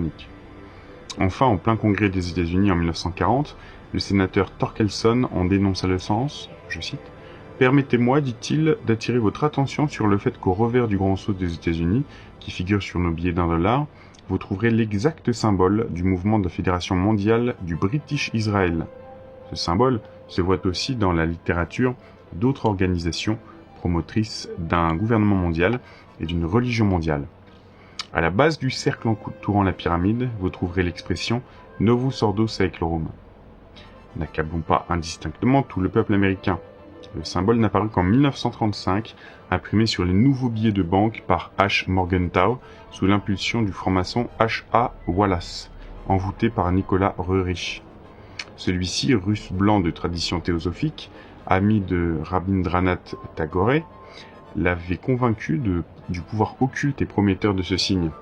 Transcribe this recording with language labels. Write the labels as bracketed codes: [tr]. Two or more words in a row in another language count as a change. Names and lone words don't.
[fr] » Enfin, en plein congrès des États-Unis en 1940, le sénateur Torkelson en dénonça le sens, je cite, « Permettez-moi, dit-il, d'attirer votre attention sur le fait qu'au revers du grand sceau des États-Unis, qui figure sur nos billets d'$1, vous trouverez l'exact symbole du mouvement de la Fédération mondiale du British Israel. Ce symbole se voit aussi dans la littérature d'autres organisations promotrices d'un gouvernement mondial et d'une religion mondiale. À la base du cercle entourant la pyramide, vous trouverez l'expression « [la] Novus ordo saeclorum ». [fr] N'accablons pas indistinctement tout le peuple américain. Le symbole n'apparut qu'en 1935, imprimé sur les nouveaux billets de banque par H. Morgenthau, sous l'impulsion du franc-maçon H. A. Wallace, envoûté par Nicolas Roerich. Celui-ci, russe blanc de tradition théosophique, ami de Rabindranath Tagore, l'avait convaincu du pouvoir occulte et prometteur de ce signe.